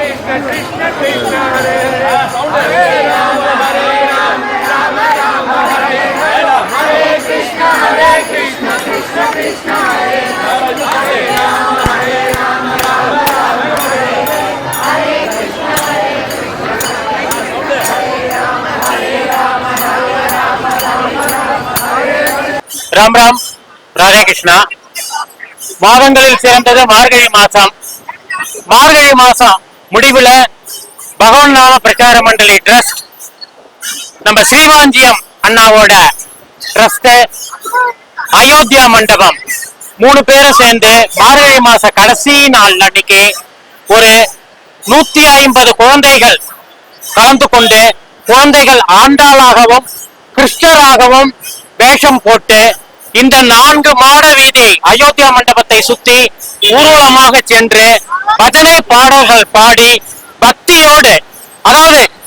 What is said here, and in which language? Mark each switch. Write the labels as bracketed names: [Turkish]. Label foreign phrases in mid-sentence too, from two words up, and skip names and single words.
[Tamil] Krishna Krishna Hare Hare Rama Rama Rama Hare Hare Hare Krishna Krishna Krishna Hare Hare Rama Rama Rama Hare Hare Krishna ராம் ராம் ராதே கிருஷ்ணா. மாதங்களில் சிறந்தது மார்கழி மாசம். மார்கழி மாசம் முடிவுல பகவான் நாம பிரச்சார மண்டலி ட்ரஸ்ட், நம்ம ஸ்ரீவாஞ்சியம் அண்ணாவோட ட்ரஸ்ட், அயோத்தியா மண்டபம் 3 பேரும் சேர்ந்து மார்கழி மாச கடைசி நாள் அன்னைக்கு ஒரு 150 குழந்தைகள் கலந்து கொண்டு குழந்தைகள் ஆண்டாளாகவும் கிருஷ்ணராகவும் வேஷம் போட்டு இந்த 4 மாட வீதி அயோத்தியா மண்டபத்தை சுத்தி ஊர்வலமாக சென்று பஜனை பாடல்கள் பாடி பக்தியோடு, அதாவது